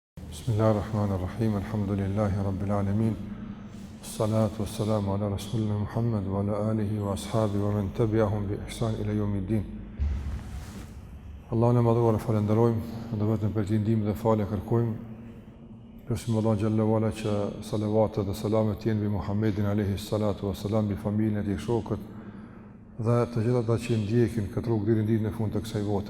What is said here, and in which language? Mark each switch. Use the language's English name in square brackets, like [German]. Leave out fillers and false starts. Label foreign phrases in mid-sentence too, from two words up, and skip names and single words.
[Arabic] بسم الله الرحمن الرحيم. الحمد لله رب العالمين. الصلاة والسلام على رسولنا محمد وعلى آله وأصحابه ومن تبعهم بإحسان إلى يوم الدين. [Albanian] Allahun e madhuar falenderojmë, dhe vetëm për t'i ndihmë dhe falë kërkojmë. Lutim Allah [Arabic] جل وعلا [Albanian] që salavatet dhe selamet jenë mbi Muhammedin [Arabic] عليه الصلاة والسلام, [Albanian] mbi familjen e tij, shokët dhe të gjithë ata që ndjekin këtë rrugë deri në ditën e fundit të kësaj bote.